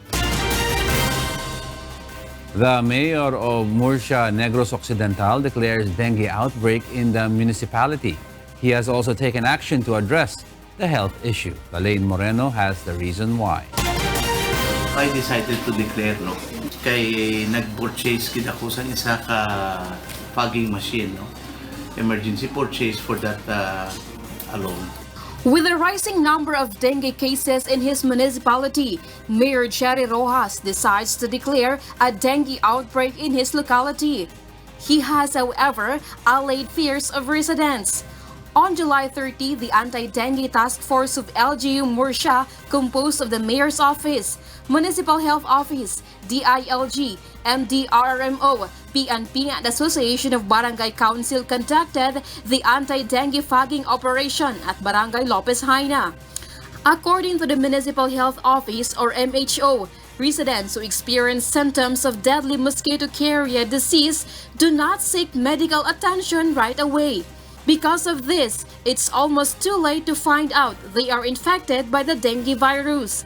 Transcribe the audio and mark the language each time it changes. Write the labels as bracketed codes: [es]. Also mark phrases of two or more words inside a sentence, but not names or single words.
[en] The mayor of Murcia, Negros Occidental, declares dengue outbreak in the municipality. He has also taken action to address the health issue. Lalaine Moreno has the reason why. I decided to declare, [hil] no, kay nag-purchase kid ako sa isa ka [en] fogging machine, [hil] no, [en] emergency purchase for that alone. With a rising number of dengue cases in his municipality, Mayor Jerry Rojas decides to declare a dengue outbreak in his locality. He has, however, allayed fears of residents. On July 30, the Anti-Dengue Task Force of LGU Murcia, composed of the Mayor's Office, Municipal Health Office, DILG, MDRRMO, PNP, and Association of Barangay Council conducted the anti-dengue fogging operation at Barangay Lopez Haina. According to the Municipal Health Office or MHO, residents who experience symptoms of deadly mosquito carrier disease do not seek medical attention right away. Because of this, it's almost too late to find out they are infected by the dengue virus.